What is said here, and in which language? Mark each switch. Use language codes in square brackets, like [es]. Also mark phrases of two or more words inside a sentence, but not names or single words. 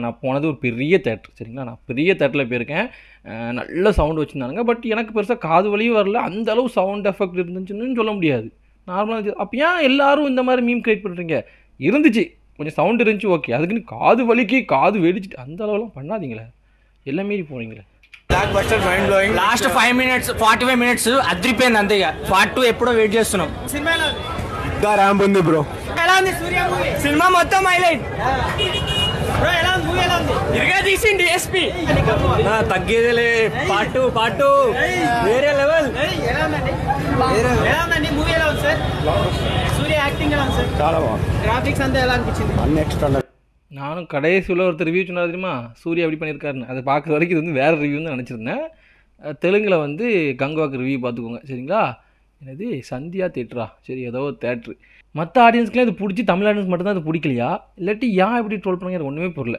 [ta] நான் போனது ஒரு பெரிய தேட்டர் சரிங்களா, நான் பெரிய தேட்டரில் போயிருக்கேன். நல்ல சவுண்டு வச்சுருந்தாங்க. பட் எனக்கு பெருசாக காது வலியும் வரல, அந்த அளவு [en] sound effect [ta] இருந்துச்சுன்னு சொல்ல முடியாது, நார்மலாக இருந்துச்சு. அப்போ ஏன் எல்லோரும் இந்த மாதிரி [en] meme create [ta] பண்ணுறீங்க? இருந்துச்சு, கொஞ்சம் சவுண்ட் இருந்துச்சு ஓகே, அதுக்குன்னு காது வலிக்கு காது வெடிச்சிட்டு அந்த அளவுலாம் பண்ணாதீங்களே, எல்லாம் மீறி போகிறீங்களே. [te] లాస్ట్ 5 minutes 45 minutes అద్రిపోయింది అంతే. ఇక పార్ట్ 2 ఎప్పుడో వెయిట్ చేస్తున్నాం. ర్యాంప్ ఉంది బ్రో. ఎలా ఉంది సూర్య మూవీ? సినిమా మొత్తం [en] highlight bro. [te] ఎలా ఉంది మూవీ? ఎలా ఉంది? ఇరగా తీసింది ఎస్పీ. తగ్గేదేలే. పార్ట్ 2 వేరే లెవెల్. ఎలా ఉందండి? ఎలా ఉందండి మూవీ? ఎలా ఉంది సార్? సూర్య యాక్టింగ్ ఎలా ఉంది సార్? చాలా బాగుంది. గ్రాఫిక్స్ అంతా ఎలా అనిపించింది? అన్ని ఎక్స్ట్రా. [ta] நானும் கடைசியில் ஒருத்தர் ரிவ்யூ சொன்னார் தெரியுமா, சூர்யா எப்படி பண்ணியிருக்காருன்னு. அதை பார்க்குற வரைக்கும் இது வந்து வேறு ரிவ்யூன்னு நினச்சிருந்தேன். தெலுங்கில் வந்து கங்குவாக்கு ரிவ்யூ பார்த்துக்கோங்க சரிங்களா. என்னது சந்தியா தேட்டரா, சரி ஏதோ ஒரு தேட்ரு. மற்ற ஆடியன்ஸ்க்குலாம் இது பிடிச்சி, தமிழ் ஆடியன்ஸ் மட்டும்தான் அது பிடிக்கலையா, இல்லாட்டி ஏன் எப்படி ட்ரோல் பண்ணுங்க எனக்கு ஒன்றுமே புரியல.